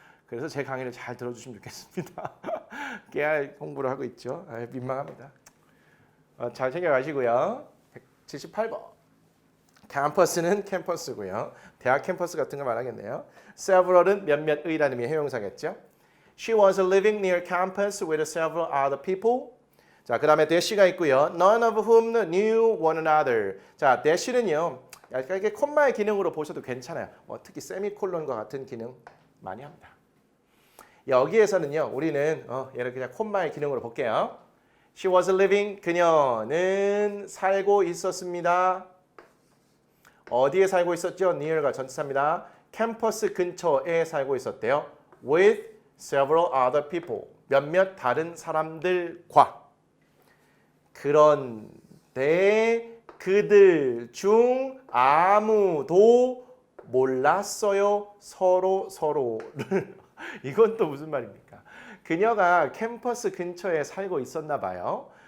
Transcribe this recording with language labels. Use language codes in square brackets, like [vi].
[ko] 그래서 제 강의를 잘 들어주시면 좋겠습니다. 깨알 홍보를 하고 있죠. 민망합니다. 잘 챙겨가시고요. 178번. 캠퍼스는 캠퍼스고요. 대학 캠퍼스 같은 거 말하겠네요. Several은 몇몇의라는 의미의 형용사겠죠. [en] She was living near campus with several other people. [ko] 자, 그 다음에 that가 있고요. [en] None of whom knew one another. [ko] 자, that는요. 이렇게 콤마의 기능으로 보셔도 괜찮아요. 특히 세미콜론과 같은 기능 많이 합니다. 여기에서는요. 우리는 얘를 그냥 콤마의 기능으로 볼게요. [en] She was living. [ko] 그녀는 살고 있었습니다. 어디에 살고 있었죠? near가 전치사입니다. 캠퍼스 근처에 살고 있었대요. [en] with several other people. [ko] 몇몇 다른 사람들과. 그런데 그들 중 아무도 몰랐어요. 서로를. 이건 또 무슨 말입니까? 그녀가 캠퍼스 근처에 살고 있었나 봐요.